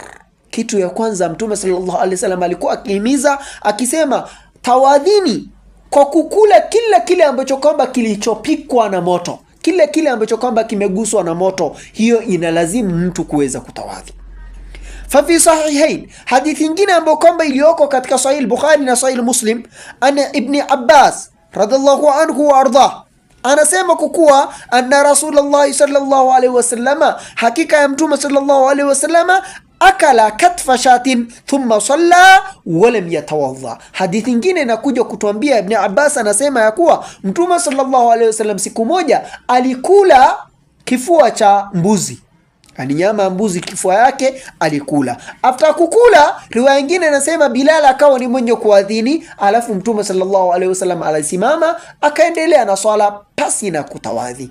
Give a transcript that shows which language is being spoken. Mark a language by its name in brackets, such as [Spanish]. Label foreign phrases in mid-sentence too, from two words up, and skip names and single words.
[Swahili] Kitu ya kwanza Mtume [Arabic] صلى الله عليه وسلم [Swahili] alikuwa akihimiza akisema, tawadhini kwa kukula kile ambacho kwamba kilichopikwa na moto, kile ambacho kwamba kimeguswa na moto. Hiyo inalazimu mtu kuweza kutawadhi. [Arabic] ففي الصحيحين, [Swahili] hadithi nyingine ambayo kwamba iliyoko katika Sahih Bukhari na Sahih Muslim, ana Ibn Abbas [Arabic] رضي الله عنه وأرضاه, [Swahili] anasema kuwa [Arabic] أن رسول الله صلى الله عليه وسلم, [Swahili] hakika ya Mtume [Arabic] صلى الله عليه وسلم, أكل كتف شاة ثم صلى ولم يتوضأ. [Swahili] Hadithi nyingine inakuja kutuambia, Ibn Abbas anasema ya kuwa Mtume [Arabic] صلى الله عليه وسلم [Swahili] siku moja alikula kifua cha mbuzi, ani nyama ya mbuzi, kifua yake alikula. After kukula, riwaya nyingine inasema Bilal akawa ni mwenye kuadhini, alafu Mtume [Arabic] صلى الله عليه وسلم [Swahili] alisimama akaendelea na swala pasi na kutawadhi.